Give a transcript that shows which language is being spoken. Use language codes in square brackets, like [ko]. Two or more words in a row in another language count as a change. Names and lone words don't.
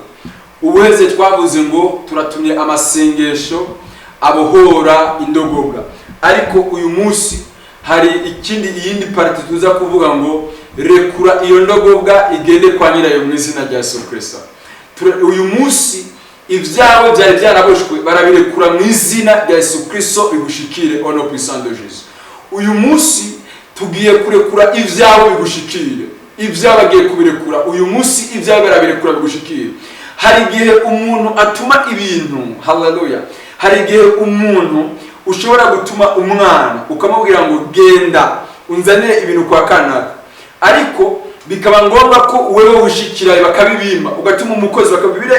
[rn] Ubuheze twavuze ngo turatumye amasengesho abohora indogobwa, ariko uyu munsi hari iyindi parti tuza kuvuga ngo rekura iyo ndogobwa igende kwa nyirayo mu izina rya Yesu Kristo. Uyu munsi ibyawe byari byaraboshwe barabirekura mu izina rya Yesu Kristo bigushikire ono [fr] puissant de Jésus. [rn] Uyu munsi tugiye kurekura ibyawe bigushikire. Ibyawe agiye kubirekura uyu munsi, ibyawe barabirekura bigushikire. Hari igihe umuntu atuma ibintu, haleluya. Hari igihe umuntu ushobora gutuma umwana ukamubwira ngo genda unzanire ibintu kwa kanaka, ariko bikaba ngombwa ko wewe wishikira bakabibima, ugatuma umukozi bakabibira.